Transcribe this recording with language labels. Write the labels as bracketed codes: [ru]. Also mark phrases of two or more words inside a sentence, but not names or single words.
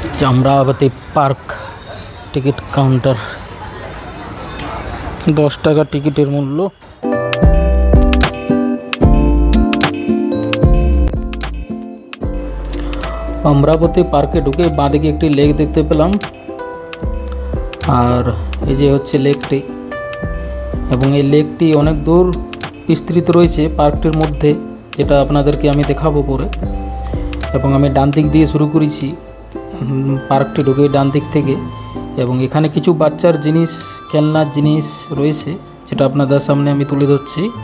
[bn] অমরাবতী পার্ক টিকিট কাউন্টার 10 টাকা টিকিটের মূল্য। অমরাবতী পার্কে ঢুকে বাঁদিকে একটি লেক দেখতে পেলাম আর এই যে হচ্ছে লেকটি এবং এই লেকটি অনেক দূর বিস্তৃত রয়েছে পার্কটির মধ্যে, যেটা আপনাদেরকে আমি দেখাবো পরে। এবং আমি ডান দিক দিয়ে শুরু করেছি পার্কটি ঢুকে ডান দিক থেকে, এবং এখানে কিছু বাচ্চার জিনিস খেলনার জিনিস রয়েছে যেটা আপনাদের সামনে আমি তুলে ধরছি।